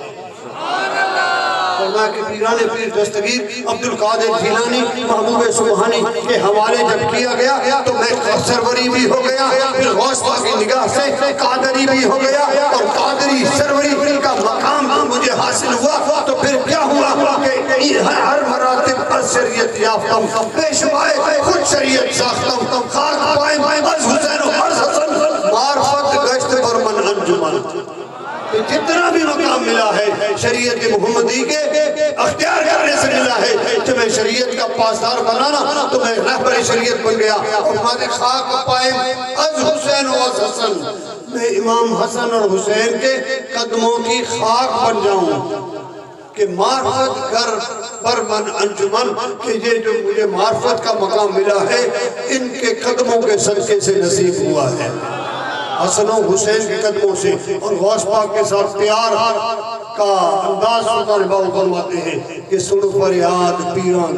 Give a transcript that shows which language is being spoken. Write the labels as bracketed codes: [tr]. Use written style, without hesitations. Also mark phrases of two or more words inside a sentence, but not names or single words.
[ur] فرمایا کہ پیران پیر دستگیر عبدالقادر جیلانی محبوب سبحانی کے حوالے جب کیا گیا تو میں سروری بھی ہو گیا پھر غوث پاک کی نگاہ سے قادری بھی ہو گیا اور قادری سروری کا مقام مجھے حاصل ہوا تو پھر کیا ہوا کہ [fa] ہر مراتب پر شریعت یافتم پیشوائے خود شریعت ساختم خاک پائم از حسین و از حسن معرفت گشت برمن انجمن [ur] جتنا بھی مقام ملا ہے شریعت محمدی کے اختیار کرنے سے ملا ہے تو میں شریعت کا پاسدار بنانا تو میں رہبر شریعت بن گیا اور مادے [fa] خاک پائم از حسین و از حسن [ur] میں امام حسن اور حسین کے قدموں کی خاک بن جاؤں کہ [fa] معرفت کر برمن انجمن [ur] کہ یہ جو مجھے معرفت کا مقام ملا ہے ان کے قدموں کے صدقے سے نصیب ہوا ہے حسن و حسین کے قدموں سے اور غوث پاک کے ساتھ پیار کا انداز سلطان باہو فرماتے ہیں کہ سنو فریاد پیران